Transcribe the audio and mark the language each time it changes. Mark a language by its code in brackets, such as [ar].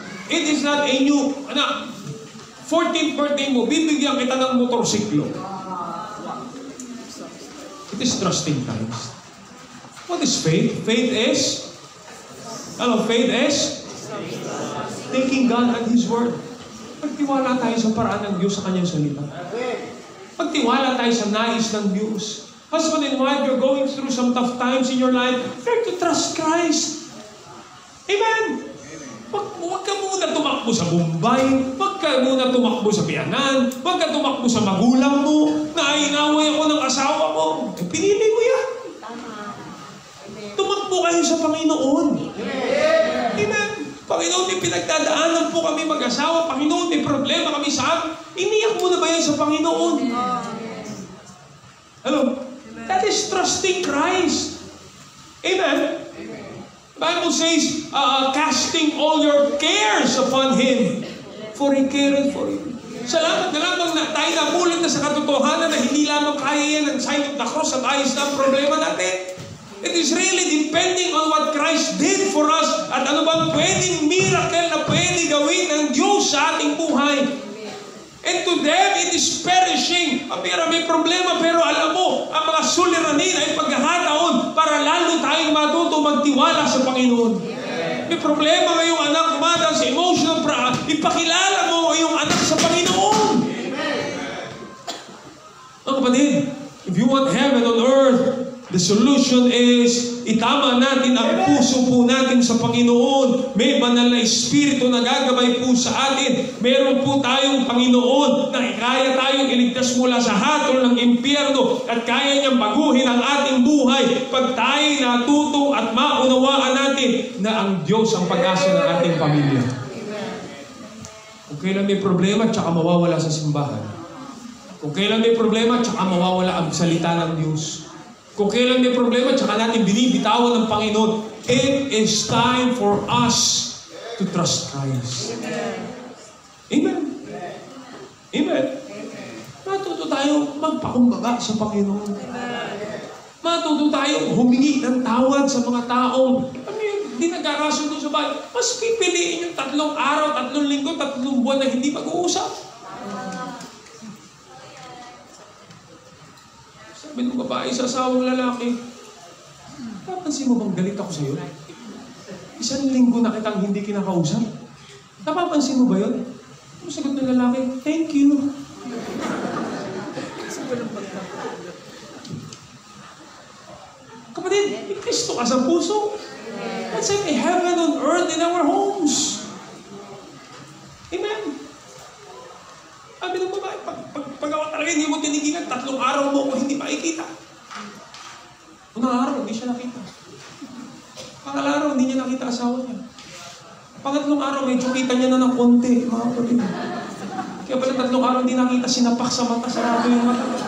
[en] It is not a new, 14th birthday [tl] mo, bibigyan kita ng motorsiklo. [en] It is trusting Christ. What is faith? Faith is, faith is taking God at His Word. [tl] Pagtiwala tayo sa paraan ng Diyos sa Kanyang salita. Pagtiwala tayo sa nais ng Diyos. [en] Husband and wife, you're going through some tough times in your life. Learn to trust Christ. Amen. [tl] Huwag ka muna tumakbo sa Bombay. Huwag ka muna tumakbo sa Bianan. Huwag ka tumakbo sa magulang mo. Nainaway ako ng asawa mo. Pinili mo yan. Tumakbo kayo sa Panginoon. Amen. Panginoon, may pinagdadaanan po kami mag-asawa. Panginoon, may problema kami sa amin. Iniyak mo na ba yan sa Panginoon? [en] Hello? That is trusting Christ. Amen? The Bible says, casting all your cares upon Him, for He careth for you. [tl] Salamat na lamang na tayo namulit na sa katotohanan na hindi lamang kaya yan ang [en] sign of the cross [tl] at ayos na ang problema natin. [en] It is really depending on what Christ did for us [tl] at ano bang pwedeng miracle na pwede gawin ng Diyos sa ating buhay. [en] And to them, it is perishing. [tl] May problema, pero alam mo, ang mga suliranin ay pagkakataon para lalo tayong matuto magtiwala sa Panginoon. May problema ngayong anak, dumadaan sa emotional ipakilala mo yung anak sa Panginoon. Mga kapatid, [en] if you want heaven on earth, the solution is, [tl] itama natin ang puso po natin sa Panginoon. May banal na Espiritu na gagabay po sa atin. Meron po tayong Panginoon na kaya tayong iligtas mula sa hatol ng impyerno at kaya niyang baguhin ang ating buhay pag tayo natuto at maunawaan natin na ang Diyos ang pag-asa ng ating pamilya. Kung kailan may problema, tsaka mawawala sa simbahan. Kung kailan may problema, tsaka mawawala ang salita ng Diyos. Kung kailan may problema, tsaka natin binibitawan ng Panginoon. [en] It is time for us to trust Christ. Amen. Amen. [tl] Matuto tayo magpakumbaba sa Panginoon. Matuto tayo humingi ng tawad sa mga taong hindi nagkakasundo sa bahay. Mas pipiliin yung 3 araw, 3 linggo, 3 buwan na hindi mag-uusap. Sabi ng babae sa asawang lalaki, napapansin mo bang galit ako sa'yo? 1 linggo na kitang hindi kinakausap. Napapansin mo ba yun? Ano sagot ng lalaki? [en] Thank you. [tl] Kapatid, may Kristo ka sa puso. [en] Let's have a heaven on earth in our homes. Amen. [tl] Sabi ng babae, pag ako talaga hindi mo tinigingan, 3 araw mo ako hindi makikita. Unang araw, hindi siya nakita. Pangalang araw, hindi niya nakita asawa niya. Pangatlong araw, medyo kita niya na ng konti, mga kapatid. Kaya pala 3 araw, hindi nakita, sinapak sa mata, sarado yung mata.